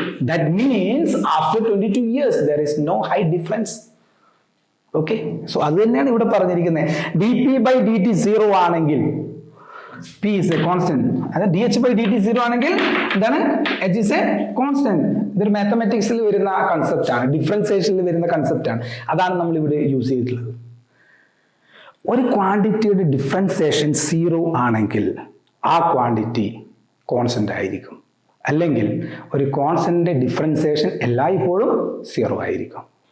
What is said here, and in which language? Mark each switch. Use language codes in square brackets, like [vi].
[en] That means after 22 years there is no height difference. [ml] Okay, so അത് തന്നെയാണ് ഇവിടെ പറഞ്ഞിരിക്കുന്നത്. [en] dp by dt 0 [ml] ആണെങ്കിൽ [en] p is a constant. [ml] അതായത് [en] dh by dt 0 [ml] ആണെങ്കിൽ എന്താണ്? [en] h is a constant. [ml] ഇതൊരു മാത്തമാറ്റിക്സിൽ വരുന്ന കൺസെപ്റ്റ് ആണ്, ഡിഫറൻസിയേഷനിൽ വരുന്ന കൺസെപ്റ്റ് ആണ്. അതാണ് നമ്മൾ ഇവിടെ യൂസ് ചെയ്തിട്ടുള്ളത്. ഒരു ക്വാണ്ടിറ്റിയുടെ ഡിഫറൻസിയേഷൻ 0 ആണെങ്കിൽ ആ ക്വാണ്ടിറ്റി കോൺസ്റ്റന്റ് ആയിരിക്കും, അല്ലെങ്കിൽ ഒരു കോൺസ്റ്റന്റിന്റെ ഡിഫറൻസിയേഷൻ എല്ലായ്പ്പോഴും 0 ആയിരിക്കും.